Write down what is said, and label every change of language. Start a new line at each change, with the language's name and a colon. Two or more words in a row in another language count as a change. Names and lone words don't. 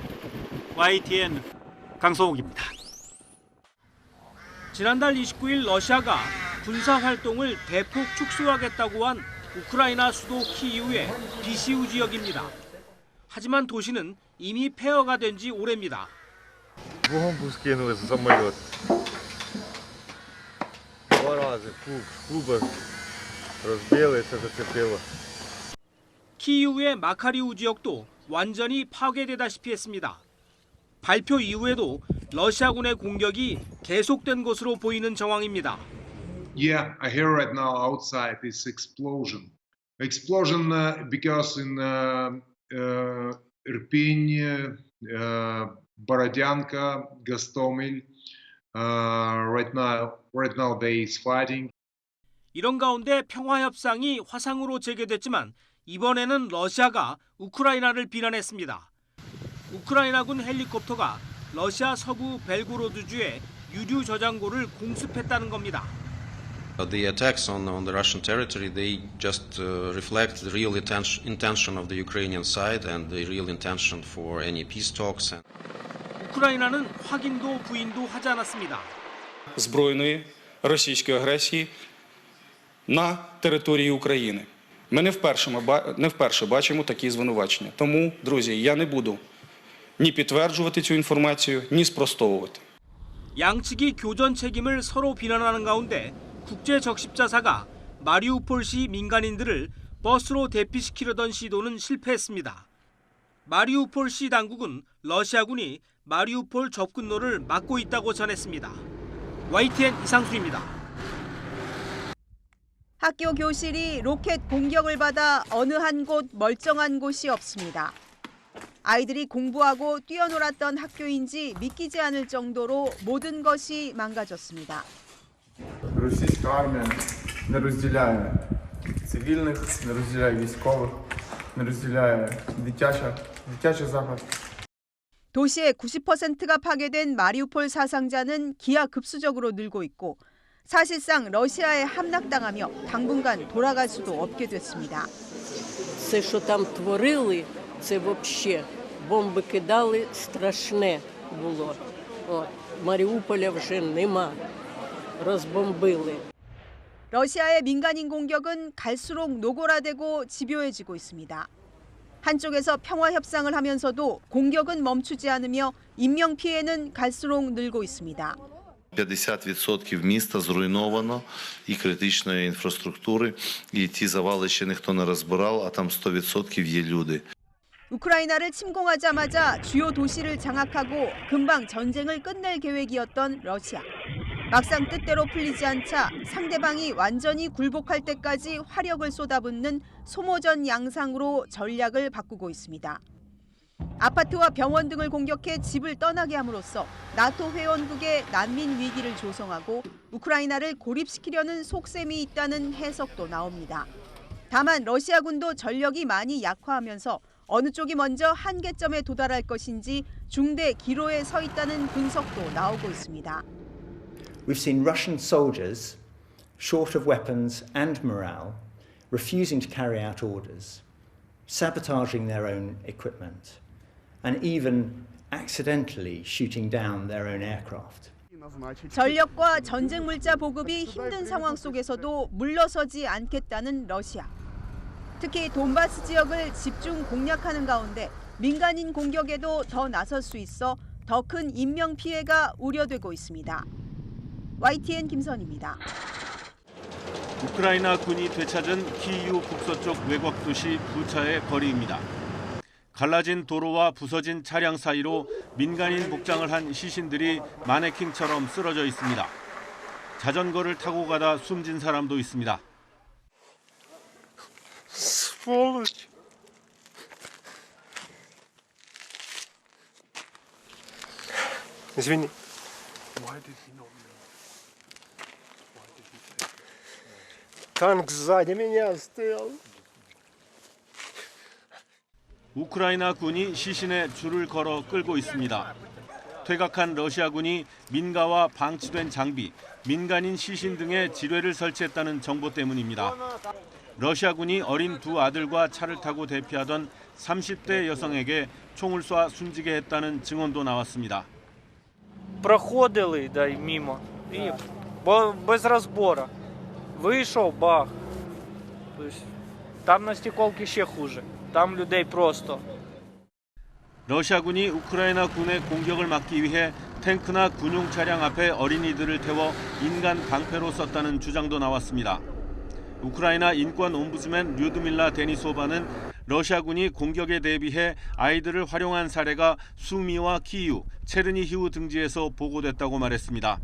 Korean: YTN 강성욱입니다. 지난달 29일 러시아가 군사활동을 대폭 축소하겠다고 한 우크라이나 수도 키이우의 비시우 지역입니다. 하지만 도시는 이미 폐허가 된 지 오래입니다.
Russian: Бомбу скинули за самолет.
Ukrainian: 2 рази клуба разбили, це зацепило.
Korean: 키이우의 마카리우 지역도 완전히 파괴되다시피 했습니다. 발표 이후에도 러시아군의 공격이 계속된 것으로 보이는 정황입니다.
English: Yeah, I hear right now outside this explosion. Explosion because in Irpin, Borodyanka, Gostomel, right now they is fighting.
Korean: 이런 가운데 평화협상이 화상으로 재개됐지만 이번에는 러시아가 우크라이나를 비난했습니다. 우크라이나군 헬리콥터가 러시아 서부 벨고로드주의 유류 저장고를 공습했다는 겁니다.
English: The attacks on the Russian territory, they just reflect the real intention of the Ukrainian side and the real intention for any peace talks.
Korean: 우크라이나는 확인도 부인도 하지 않았습니다.
Ukrainian: збройної російської агресії на території України. Ми не вперше бачимо такі звинувачення. Тому, друзі, я не буду ні підтверджувати цю інформацію, ні спростовувати.
Korean: 양측이 교전 책임을 서로 비난하는 가운데 국제 적십자사가 마리우폴시 민간인들을 버스로 대피시키려던 시도는 실패했습니다. 마리우폴시 당국은 러시아군이 마리우폴 접근로를 막고 있다고 전했습니다. YTN 이상수입니다. 학교 교실이 로켓 공격을 받아 어느 한 곳 멀쩡한 곳이 없습니다. 아이들이 공부하고 뛰어놀았던 학교인지 믿기지 않을 정도로 모든 것이 망가졌습니다.
Ukrainian: Російська армія не розділяє цивільних, не розділяє військових, не розділяє дитячий заклад.
Korean: 도시의 90%가 파괴된 마리우폴 사상자는 기하급수적으로 늘고 있고 사실상 러시아에 함락당하며 당분간 돌아갈 수도 없게 됐습니다.
Ukrainian: Це, що там творили, це взагалі бомби кидали, страшне було. Маріуполя вже нема. розбомбили.
Korean: 러시아의 민간인 공격은 갈수록 노골화되고 집요해지고 있습니다. 한쪽에서 평화 협상을 하면서도 공격은 멈추지 않으며 인명 피해는 갈수록 늘고 있습니다.
Ukrainian: 50% міста зруйновано і критичної інфраструктури, і ті завали ще ніхто не розбирав, а там 100% є люди.
Korean: 우크라이나를 침공하자마자 주요 도시를 장악하고 금방 전쟁을 끝낼 계획이었던 러시아. 막상 뜻대로 풀리지 않자 상대방이 완전히 굴복할 때까지 화력을 쏟아붓는 소모전 양상으로 전략을 바꾸고 있습니다. 아파트와 병원 등을 공격해 집을 떠나게 함으로써 나토 회원국의 난민 위기를 조성하고 우크라이나를 고립시키려는 속셈이 있다는 해석도 나옵니다. 다만 러시아군도 전력이 많이 약화하면서 어느 쪽이 먼저 한계점에 도달할 것인지 중대 기로에 서 있다는 분석도 나오고 있습니다.
English: We've seen Russian soldiers, short of weapons and morale, refusing to carry out orders, sabotaging their own equipment, and even accidentally shooting down their own aircraft.
Korean: 전력과 전쟁 물자 보급이 힘든 상황 속에서도 물러서지 않겠다는 러시아. 특히 돈바스 지역을 집중 공략하는 가운데 민간인 공격에도 더 나설 수 있어 더 큰 인명 피해가 우려되고 있습니다. YTN 김선입니다. 우크라이나 군이 되찾은 키이우 북서쪽 외곽 도시 부차의 거리입니다. 갈라진 도로와 부서진 차량 사이로 민간인 복장을 한 시신들이 마네킹처럼 쓰러져 있습니다. 자전거를 타고 가다 숨진 사람도 있습니다.
Russian: Сволочь! Извини. Танк сзади меня стоял.
Korean: 우크라이나 군이 시신에 줄을 걸어 끌고 있습니다. 퇴각한 러시아군이 민가와 방치된 장비, 민간인 시신 등의 지뢰를 설치했다는 정보 때문입니다. 러시아군이 어린 두 아들과 차를 타고 대피하던 30대 여성에게 총을 쏴 숨지게 했다는 증언도 나왔습니다.
Ukrainian: Проходили мимо і без розбору. Вийшов, бах. Там на стеколці ще хуже. Там людей просто.
Korean: 러시아군이 우크라이나 군의 공격을 막기 위해 탱크나 군용 차량 앞에 어린이들을 태워 인간 방패로 썼다는 주장도 나왔습니다. 우크라이나 인권 옴부ds맨 류드밀라 데니소바는 러시아군이 공격에 대비해 아이들을 활용한 사례가 수미와 키이우, 체르니히우 등지에서 보고됐다고 말했습니다.